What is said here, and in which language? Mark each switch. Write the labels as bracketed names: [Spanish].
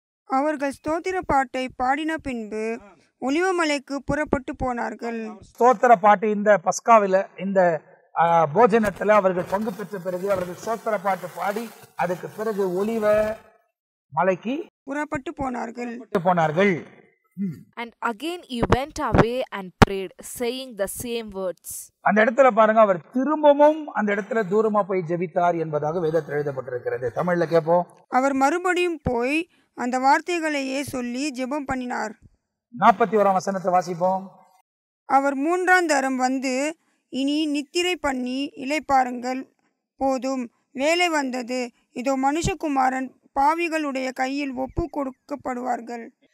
[Tamil] அவர்கள் ஸ்தோத்திர பாட்டை பாடின பின்பு ஒலிவமலைக்கு புறப்பட்டு போனார்கள். ஸ்தோத்திர பாட்டு இந்த பஸ்காவில, இந்த போஜனத்துல அவர்கள் பங்கு பெற்ற பிறகு அவர்கள் ஸ்தோத்திர பாட்டு பாடி அதுக்கு பிறகு ஒலிவ மலைக்கு புறப்பட்டு போனார்கள். [English] And again he went away and prayed, saying the same words. [Tamil] அந்த இடத்துல பாருங்க, அவர் திரும்பவும் அந்த இடத்துல தூரமா போய் ஜெபித்தார் என்பதாக வேதத்தில் எழுதப்பட்டிருக்கிறது. தமிழ்ல கேட்போம். அவர் மறுபடியும் போய் அந்த வார்த்தைகளையே சொல்லி ஜெபம் பண்ணினார். 41ஆம் வசனத்தை வாசிப்போம். அவர் 3ஆம் தரம் வந்து, இனி நித்திரை பண்ணி இளைப்பாருங்கள், போதும், வேலை வந்தது, இதோ மனுஷகுமாரன் பாவிகளுடைய கையில் ஒப்பு கொடுக்கப்படுவார்கள்.